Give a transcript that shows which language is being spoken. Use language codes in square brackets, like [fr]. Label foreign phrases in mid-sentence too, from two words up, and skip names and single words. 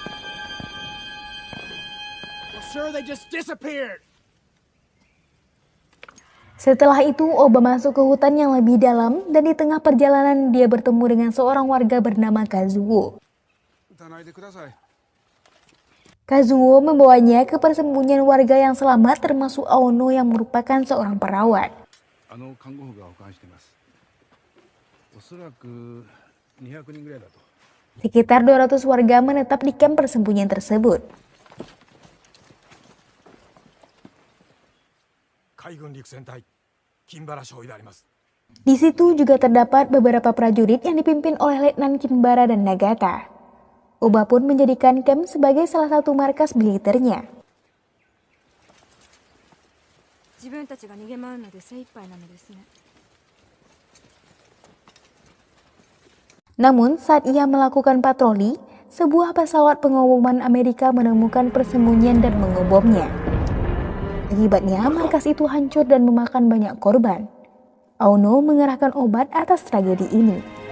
[en] Sir, they just disappeared. [id] Setelah itu, Oba masuk ke hutan yang lebih dalam dan di tengah perjalanan dia bertemu dengan seorang warga bernama Kazuo. Kazuo membawanya ke persembunyian warga yang selamat termasuk Aono yang merupakan seorang perawat. [ja] 看護婦が保管しています。おそらく200人ぐらいだと。 [id] Sekitar 200 warga menetap di kamp persembunyian tersebut. [ja] 海軍陸戦隊金原少尉であります。 [id] Di situ juga terdapat beberapa prajurit yang dipimpin oleh Letnan Kinbara dan Nagata. Oba pun menjadikan kamp sebagai salah satu markas militernya. [ja] 自分たちが逃げ回るので精一杯なのですね。 [id] Namun saat ia melakukan patroli, sebuah pesawat pengeboman Amerika menemukan persembunyian dan mengebomnya. Akibatnya markas itu hancur dan memakan banyak korban. Aono mengerahkan obat atas tragedi ini.